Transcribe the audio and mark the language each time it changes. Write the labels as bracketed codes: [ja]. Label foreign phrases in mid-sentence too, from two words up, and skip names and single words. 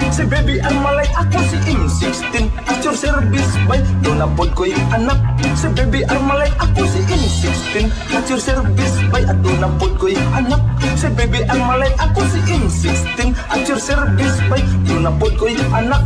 [ceb] baby Armalite, ako si M16 [en] at your service [ceb] bay, doon na pod ko'y anak. Si baby Armalite, ako si M16 [en] at your service [ceb] bay, at doon na pod ko'y anak. Si baby Armalite, ako si M16 [en] at your service [ceb] bay, doon na pod ko'y anak.